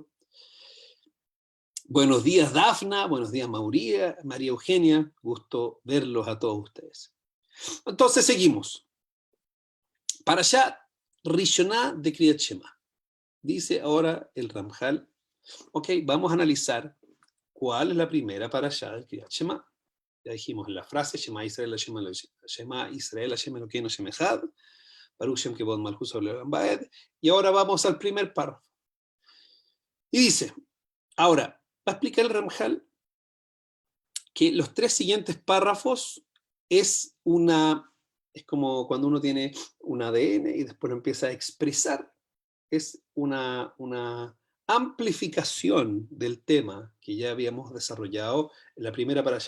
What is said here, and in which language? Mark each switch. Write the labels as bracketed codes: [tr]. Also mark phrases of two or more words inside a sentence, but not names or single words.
[es] Buenos días, Dafna, buenos días, María Eugenia, gusto verlos a todos ustedes. [he] Entonces seguimos. פרשה ראשונה de קריאת שמע. [es] Dice ahora el Ramjal, ok, vamos a analizar cuál es la primera parashá del [he] קריאת שמע. [es] Ya dijimos en la frase, [he] שמע ישראל, השם אלוקינו השם אחד, ברוך שם כבוד מלכותו לעולם ועד, [es] y ahora vamos al primer párrafo. Y dice, ahora, va a explicar el Ramjal que los 3 siguientes párrafos es como cuando uno tiene un ADN y después lo empieza a expresar, es una amplificación del tema que ya habíamos desarrollado en la primera parashá.